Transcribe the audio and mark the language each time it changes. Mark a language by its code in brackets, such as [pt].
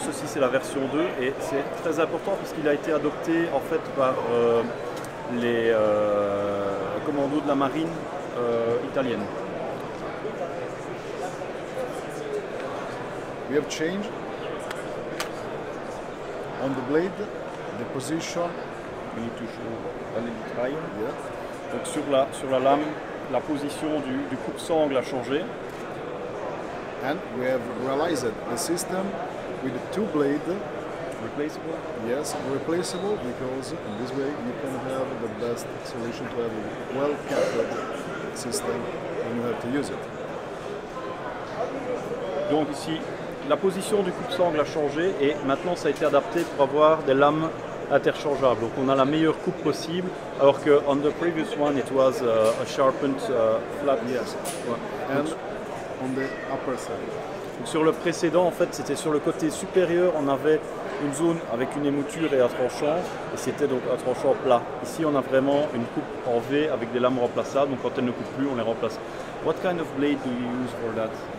[fr] Ceci c'est la version 2 et c'est très important parce qu'il a été adopté en fait par les commandos de la marine italienne. [en] We have changed on the blade the position. We need to show a little try. Yeah. [fr] Donc sur la lame, la position du coupe-sangle a changé. [en] And we have realized the system with two blades. Replaceable? Yes, replaceable, because in this way you can have the best solution to have a well-kept system when you have to use it. [fr] Donc ici, la position du coupe-sangle a changé et maintenant ça a été adapté pour avoir des lames interchangeables. Donc on a la meilleure coupe possible, alors que [en] on the previous one it was a sharpened flat. Yes. [fr] Ouais. [en] And on the upper side. [fr] Donc sur le précédent, en fait, c'était sur le côté supérieur, on avait une zone avec une émouture et un tranchant, et c'était donc un tranchant plat. Ici, on a vraiment une coupe en V avec des lames remplaçables, donc quand elles ne coupent plus, on les remplace. [en] What kind of blade do you use for that?